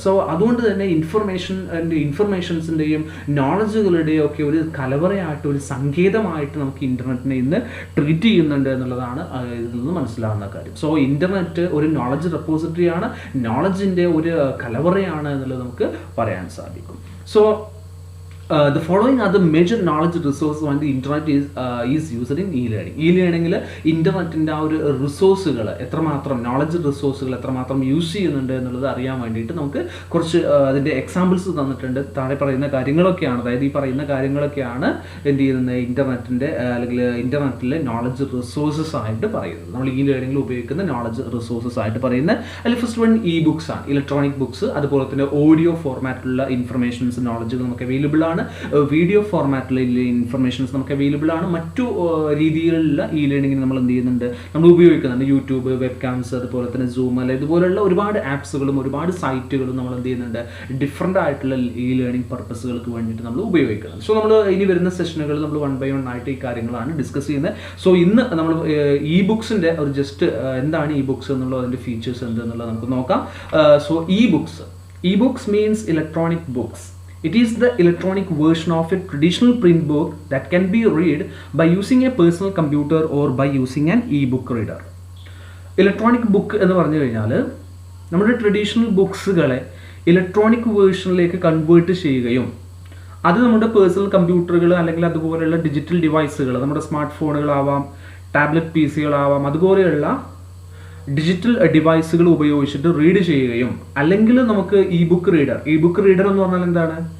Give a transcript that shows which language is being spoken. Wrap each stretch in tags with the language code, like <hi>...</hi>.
<ml>So അതുകൊണ്ട് തന്നെ ഇൻഫർമേഷൻസിൻ്റെയും നോളജുകളുടെയും ഒക്കെ ഒരു കലവറയായിട്ട്, ഒരു സങ്കേതമായിട്ട് നമുക്ക് ഇന്റർനെറ്റിനെ ഇന്ന് ട്രീറ്റ് ചെയ്യുന്നുണ്ട് എന്നുള്ളതാണ് ഇതിൽ നിന്ന് മനസ്സിലാവുന്ന കാര്യം. സോ ഇന്റർനെറ്റ് ഒരു നോളജ് റെപ്പോസിറ്ററി ആണ്, നോളജിന്റെ ഒരു കലവറയാണ് എന്നുള്ളത് നമുക്ക് പറയാൻ സാധിക്കും.</ml> <en>So the following are the major knowledge resources when the internet is used in e-learning.</en> <ml>E-learningൽ ഇന്റർനെറ്റിൻ്റെ ആ ഒരു റിസോഴ്സുകൾ എത്രമാത്രം, നോളജ് റിസോഴ്സുകൾ എത്രമാത്രം യൂസ് ചെയ്യുന്നുണ്ട് എന്നുള്ളത് അറിയാൻ വേണ്ടിയിട്ട് നമുക്ക് കുറച്ച് അതിൻ്റെ എക്സാമ്പിൾസ് തന്നിട്ടുണ്ട്. താഴെ പറയുന്ന കാര്യങ്ങളൊക്കെയാണ്, അതായത് ഈ പറയുന്ന കാര്യങ്ങളൊക്കെയാണ് എന്ത് ചെയ്യുന്നത്? ഇന്റർനെറ്റിൻ്റെ അല്ലെങ്കിൽ ഇന്റർനെറ്റിലെ നോളജ് റിസോഴ്സസ് ആയിട്ട് പറയുന്നത്. നമ്മൾ e-learningൽ ഉപയോഗിക്കുന്ന നോളജ് റിസോഴ്സസ് ആയിട്ട് പറയുന്നത് അതിൽ ഫസ്റ്റ് വൺ ഇ ബുക്സ് ആണ്, ഇലക്ട്രോണിക് ബുക്സ്. അതുപോലെ തന്നെ ഓഡിയോ ഫോർമാറ്റിലുള്ള ഇൻഫർമേഷൻസ്, നോളജുകൾ നമുക്ക് അവൈലബിൾ ആണ്. വീഡിയോ ഫോർമാറ്റിലുള്ള ഇൻഫർമേഷൻസ് നമുക്ക് അവൈലബിൾ ആണ്. മറ്റു രീതിയിലുള്ള ഇ ലേണിംഗിന് നമ്മൾ എന്ത് ചെയ്യുന്നുണ്ട്? നമ്മൾ ഉപയോഗിക്കുന്നുണ്ട്. യൂട്യൂബ്, വെബ് കാംസ്, അതുപോലെ തന്നെ സൂം അല്ല, ഇതുപോലുള്ള ഒരുപാട് ആപ്സുകളും ഒരുപാട് സൈറ്റുകളും നമ്മൾ എന്ത് ചെയ്യുന്നുണ്ട്? ഡിഫറെൻ്റ് ആയിട്ടുള്ള ഇ ലേണിംഗ് പർപ്പസുകൾക്ക് വേണ്ടിയിട്ട് നമ്മൾ ഉപയോഗിക്കുന്നുണ്ട്. സോ നമ്മൾ ഇനി വരുന്ന സെഷനുകളിൽ നമ്മൾ 1 by 1 ആയിട്ട് ഈ കാര്യങ്ങളാണ് ഡിസ്കസ് ചെയ്യുന്നത്. സോ ഇന്ന് നമ്മൾ ഇ ബുക്സിൻ്റെ ഒരു ജസ്റ്റ് എന്താണ് ഇ ബുക്സ് എന്നുള്ളത്, അതിൻ്റെ ഫീച്ചേഴ്സ് എന്തെന്നുള്ളത് നമുക്ക് നോക്കാം. So E books means electronic books.</ml> <en>It is the electronic version of a traditional print book that can be read by using a personal computer or by using an e-book reader.</en> <ml>Electronic book എന്ന് പറഞ്ഞു കഴിഞ്ഞാൽ നമ്മുടെ traditional ബുക്സുകളെ electronic വേർഷനിലേക്ക് convert ചെയ്യുകയും അത് നമ്മുടെ personal കമ്പ്യൂട്ടറുകൾ അല്ലെങ്കിൽ അതുപോലെയുള്ള ഡിജിറ്റൽ ഡിവൈസുകൾ, നമ്മുടെ സ്മാർട്ട് ഫോണുകളാവാം, ടാബ്ലറ്റ് PC-കളാവാം, അതുപോലെയുള്ള ഡിജിറ്റൽ ഡിവൈസുകൾ ഉപയോഗിച്ചിട്ട് റീഡ് ചെയ്യുകയും, അല്ലെങ്കിൽ നമുക്ക് ഇ ബുക്ക് റീഡർ എന്ന് പറഞ്ഞാൽ എന്താണ്?</ml>